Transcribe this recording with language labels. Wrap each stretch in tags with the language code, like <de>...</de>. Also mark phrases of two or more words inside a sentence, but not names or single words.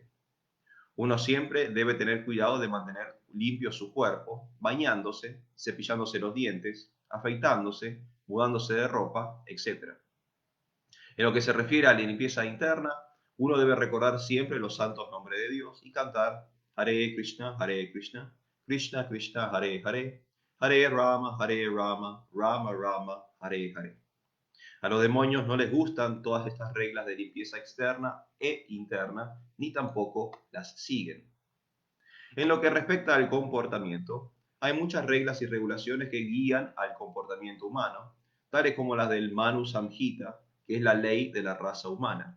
<es>Uno siempre debe tener cuidado de mantener limpio su cuerpo, bañándose, cepillándose los dientes, afeitándose, mudándose de ropa, etc. En lo que se refiere a la limpieza interna, uno debe recordar siempre los santos nombres de Dios y cantar</es> <sa>हरे कृष्ण, कृष्ण कृष्ण, हरे हरे, हरे राम, राम राम, हरे हरे,</sa> <es>Hare Rama, Rama Rama, Hare Hare. A los demonios no les gustan todas estas reglas de limpieza externa e interna, ni tampoco las siguen. En lo que respecta al comportamiento, hay muchas reglas y regulaciones que guían al comportamiento humano, tales como las del Manu Samhita, que es la ley de la raza humana.</es>